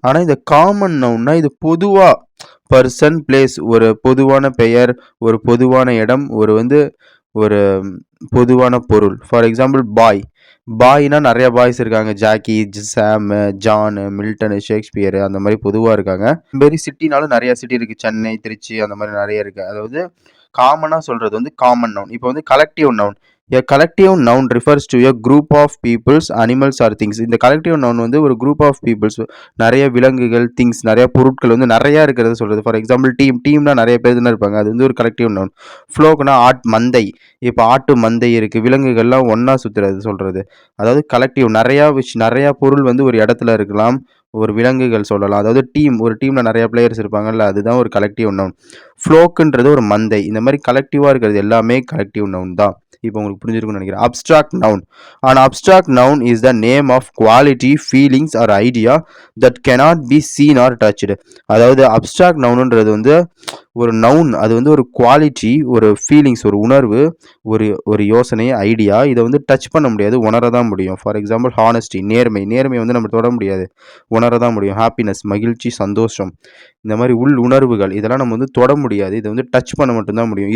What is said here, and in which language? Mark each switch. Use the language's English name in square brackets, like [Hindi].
[Tamil] ஆனால் இந்த காமன் நவுன்னா இது பொதுவாக பர்சன், பிளேஸ், ஒரு பொதுவான பெயர், ஒரு பொதுவான இடம், ஒரு பொதுவான பொருள். [English] For example boy. [Tamil] பாய்னா நிறைய பாய்ஸ் இருக்காங்க. ஜாக்கி, சாம், ஜான், மில்டன், ஷேக்ஸ்பியர் அந்த மாதிரி பொதுவாக இருக்காங்க. மாரி சிட்டினாலும் நிறைய சிட்டி இருக்குது. சென்னை, திருச்சி அந்த மாதிரி நிறைய இருக்குது. அதாவது காமனாக சொல்கிறது வந்து காமன் நவுன். இப்போ வந்து collective noun. [English] A collective noun refers to a group of peoples, animals or things. [Tamil] இந்த collective noun வந்து ஒரு [English] group of peoples, [Tamil] நிறைய விலங்குகள், திங்ஸ், நிறைய பொருட்கள் வந்து நிறைய இருக்கிறது சொல்றது. [English] for example டீம்னா [Tamil] நிறைய பேர் தானே இருப்பாங்க. அது வந்து ஒரு கலெக்டிவ் நவுன். ஃப்ளோக்னா மந்தை. இப்போ ஆட்டு மந்தை இருக்கு, விலங்குகள்லாம் ஒன்னா சுத்துறது சொல்றது. அதாவது கலெக்டிவ் நிறைய பொருள் வந்து ஒரு இடத்துல இருக்கலாம். ஒரு விலங்குகள் சொல்லலாம். அதாவது ஒரு டீம்ல நிறைய பிளேயர்ஸ் இருப்பாங்கல்ல, அதுதான் ஒரு கலெக்டிவ் நவுன். ஃப்ளோக்குன்றது ஒரு மந்தை. இந்த மாதிரி கலெக்டிவா இருக்கிறது எல்லாமே கலெக்டிவ் நவுன் தான். இப்போ உங்களுக்கு புரிஞ்சிருக்கும்னு நினைக்கிறேன். [English] Abstract noun. An abstract noun is the name of quality, feelings or idea that cannot be seen or touched. [Tamil] அதாவது அப்ஸ்ட்ராக்ட் நவுன்ன்றது வந்து ஒரு நவுன். அது வந்து ஒரு குவாலிட்டி, ஒரு ஃபீலிங்ஸ், ஒரு உணர்வு, ஒரு யோசனை, ஐடியா. இதை வந்து டச் பண்ண முடியாது, உணரதான் முடியும். [English] for example honesty, [Tamil] நேர்மை வந்து நம்ம தொட முடியாது, உணரதான் முடியும். ஹாப்பினஸ், மகிழ்ச்சி, சந்தோஷம், இந்த மாதிரி உள் உணர்வுகள் இதெல்லாம் நம்ம வந்து தொட முடியாது, இதை வந்து டச் பண்ண மட்டும்தான் முடியும்.